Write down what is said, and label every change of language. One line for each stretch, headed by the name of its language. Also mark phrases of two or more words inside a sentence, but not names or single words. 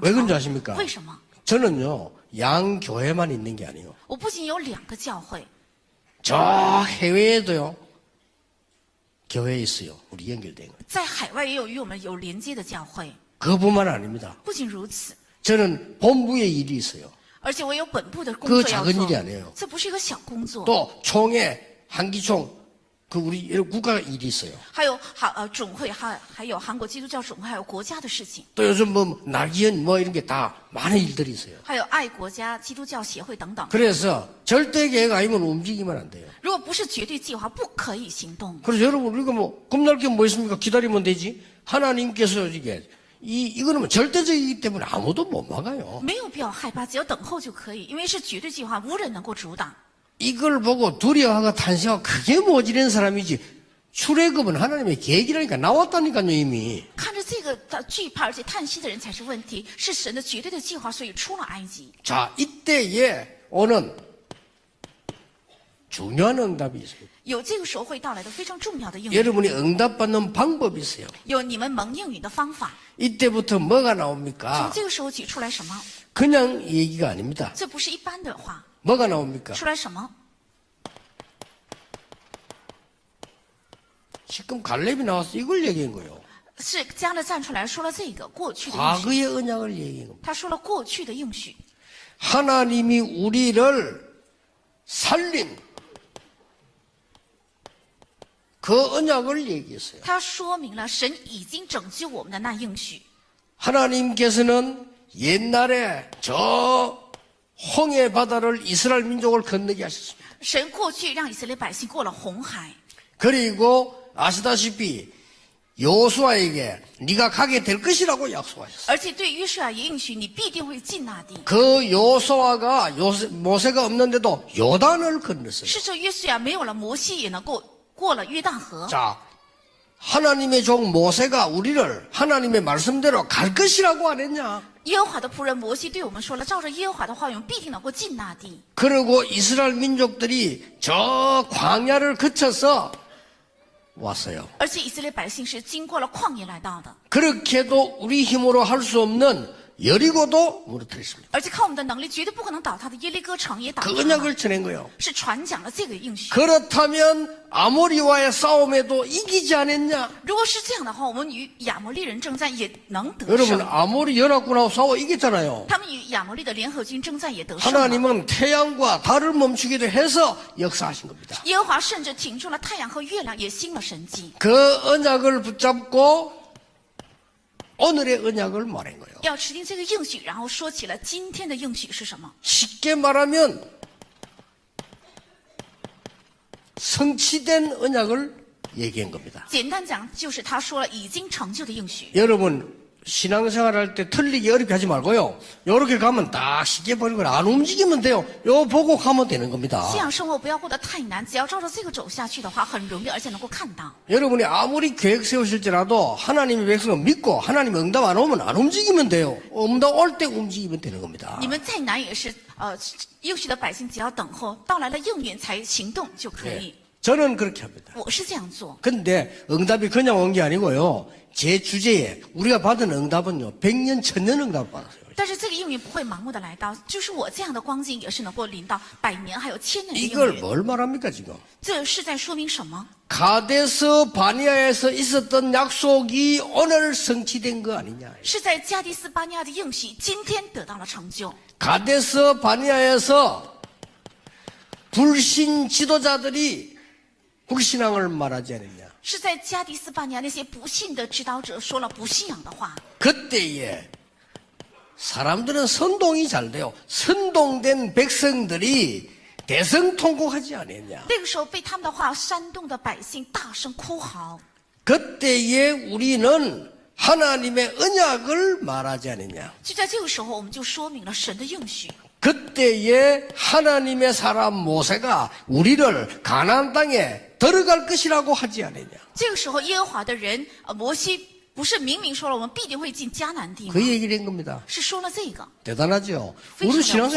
Korean: 왜
Chinese: 成
Korean: 그런지 아십니까?
Chinese: 为什么？
Korean: 저는요 양 교회만 있는 게 아니에요.
Chinese: 我不仅有2个教会，
Korean: 저 해외에도요 교회에 있어요. 우리 연결된 거예요.
Chinese: 在海外也有与我们有连接的教会。
Korean: 그뿐만 아닙니다.
Chinese: 不仅如此，
Korean: 저는 본부에 일이 있어요.
Chinese: 而且我有本部的工
Korean: 그
Chinese: 作要
Korean: 작은
Chinese: 做
Korean: 일이 아니에요. ，
Chinese: 这不是一个小工作。
Korean: 또 총회, 한기총, 그 우리 여러 국가 일이 있어요.
Chinese: 还有总会，还有韩国基督教总会，还有国家的事情，
Korean: 또 요즘 뭐 낙이연 뭐 이런 게 다 많은 일들이 있어요.
Chinese: 还有爱国家基督教协会等等。
Korean: 그래서 절대 계획 아니면 움직이면 안 돼요.
Chinese: 如果不是绝对计划，不可以行动。
Korean: 그래서 여러분 우리가 뭐 겁날 게 뭐 있습니까? 기다리면 되지. 하나님께서 이게 이거는 뭐 절대적이기 때문에 아무도 못 막아요.
Chinese: 没有必要害怕，只要等候就可以，因为是绝对计划，无人能够阻挡。
Korean: 이걸 보고 두려워하고 탄식하고 그게 모질한 사람이지. 출애굽은 하나님의 계획이라니까 나왔다니까요 이미.
Chinese: 看着这个的惧怕而且叹息的人才是问题，是神的绝对的计划，所以出了埃及。
Korean: 자 이때에 오는 중요한 응답이 있습니다.
Chinese: 有这个时候会到来的非常重要的应许，
Korean: 여러분이 응답받는 방법이 있어요.
Chinese: 有你们蒙应允的方法。
Korean: 이때부터 뭐가
Chinese: 从
Korean: 나옵니까?
Chinese: 这个时候起出来什么？
Korean: 그냥 얘기가 아닙니다.
Chinese: 这不是一般的话，
Korean: 뭐가 나옵니까?
Chinese: 出来什么？
Korean: 지금 갈렙이 나와서 이걸 얘기한 거예요.
Chinese: 是加勒站出来说了这个过去的应许，
Korean: 과거의 언약을 얘기한 겁니다.
Chinese: 他说了过去的应许，
Korean: 하나님이 우리를 살린 그 언약을 얘기했어요.
Chinese: 他说明了神已经拯救我们的那应许。
Korean: 하나님께서는 옛날에 저 홍해 바다를 이스라엘 민족을 건너게 하셨습니다.
Chinese: 神过去让以色列百姓过了红海，
Korean: 그리고 아시다시피 여호수아에게 네가 가게 될 것이라고 약속하셨어요.
Chinese: 而且对约书亚也应许你必定会进那地。
Korean: 그 여호수아가 모세가 없는데도 요단을 건넜어요.
Chinese: 是这约书亚没有了摩西也能够过了约旦河。
Korean: 자, 하나님의 종 모세가 우리를 하나님의 말씀대로 갈 것이라고 안 했냐?
Chinese: 耶和华的仆人摩西对我们说了，照着耶和华的话语，我们必定能够进那地。
Korean: 그리고 이스라엘 민족들이 저 광야를 거쳐서 왔어요.
Chinese: 而且以色列百姓是经过了旷野来到的，
Korean: 그렇게도 우리 힘으로 할 수 없는 여리고도 무너뜨렸습니다.
Chinese: 而且靠我们的能力绝对不可能倒塌的耶利哥城也倒
Korean: 그
Chinese: 塌了，
Korean: 언약을 전한 거예요.
Chinese: 是传讲了这个应许。
Korean: 그렇다면 아모리와의 싸움에도 이기지 않았냐?
Chinese: 如果是这样的话，我们与亚摩利人征战也能得
Korean: 여러분
Chinese: 胜。
Korean: 아모리 연합군하고 싸워 이겼잖아요.
Chinese: 他们与亚摩利的联合军征战也得胜了。
Korean: 하나님은 태양과 달을 멈추기도 해서 역사하신 겁니다.
Chinese: 耶和华甚至停住了太阳和月亮，也兴了神迹。
Korean: 그 언약을 붙잡고 오늘의 언약을 말한 거예요.
Chinese: 要持定这个应许，然后说起了今天的应许是什么？
Korean: 쉽게 말하면 성취된 언약을 얘기한 겁니다.
Chinese: 简单讲，就是他说了已经成就的应许。
Korean: 여러분 신앙생활할 때 틀리기 어렵게 하지 말고요. 요렇게 가면 딱 쉽게 보는 걸 안 움직이면 돼요. 요 보고 가면 되는 겁니다.
Chinese: 信仰生活不要过得太难，只要照着这个走下去的话，很容易，而且能够看到。
Korean: 여러분이 아무리 계획 세우실지라도 하나님의 백성을 믿고 하나님의 응답 안 오면 안 움직이면 돼요. 응답 올 때 움직이면 되는 겁니다.
Chinese: 你们再难也是，应许的百姓只要等候到来了应允才行动就可以。
Korean: 저는 그렇게 합니다.
Chinese: 我是这样做，
Korean: 근데 응답이 그냥 온 게 아니고요. 제 주제에 우리가 받은 응답은요. 100년, 1000년 응답을 받았어요.
Chinese: 但是这个应允不会盲目的来到，就是我这样的光景也是能够临到百年还有千年的应
Korean: 이걸
Chinese: 允。
Korean: 뭘 말합니까 지금?
Chinese: 这是在说明什么？
Korean: 가데스 바니아에서 있었던 약속이 오늘 성취된 거 아니냐?
Chinese: 是在加迪斯巴尼亚的应许今天得到了成就。
Korean: 가데스 바니아에서 불신 지도자들이 불신앙을 말하지 않았냐?
Chinese: 是在加迪斯巴尼亚那些不信的指导者说了不信仰的话，
Korean: 그때에 사람들은 선동이 잘 돼요. 선동된 백성들이 대성통곡하지 않았냐?
Chinese: 那个时候被他们的话煽动的百姓大声哭嚎。
Korean: 그때에 우리는 하나님의 언약을 말하지 않았냐?
Chinese: 就在这个时候，我们就说明了神的应许。
Korean: 그때에 하나님의 사람 모세가 우리를 가나안 땅에 들어갈 것이라고 하지 않았냐?
Chinese: 这个时候，耶和华的人摩西不是明明说了我们必定会进迦南地吗
Korean: 그 ？ 얘기를 한 겁니다.
Chinese: 是说了这个。
Korean: 대단하죠?
Chinese: 非常
Korean: 우리
Chinese: 了
Korean: 신앙생활